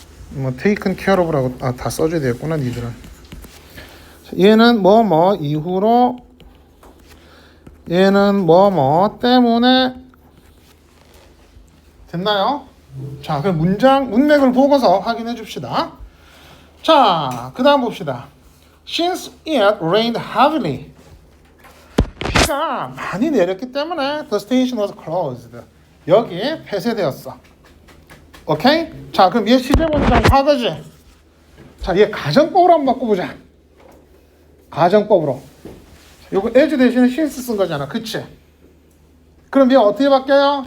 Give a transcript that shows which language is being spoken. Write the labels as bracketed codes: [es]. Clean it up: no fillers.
[ko] 뭐 taken care of라고 다 써줘야 되겠구나 니들은. 자, 얘는 뭐뭐 이후로, 얘는 뭐뭐 때문에. 됐나요? 자, 그럼 문맥을 보고서 확인해 줍시다. 자, 그 다음 봅시다. [en] Since it rained heavily. [ko] 비가 많이 내렸기 때문에 [en] the station was closed. [ko] 여기 폐쇄되었어. 오케이? 자, 그럼 얘 시제 문장 과거지. 자, 얘 가정법으로 한번 바꿔보자. 가정법으로. 요거 as 대신에 since 쓴 거잖아. 그치? 그럼 얘 어떻게 바뀌어요?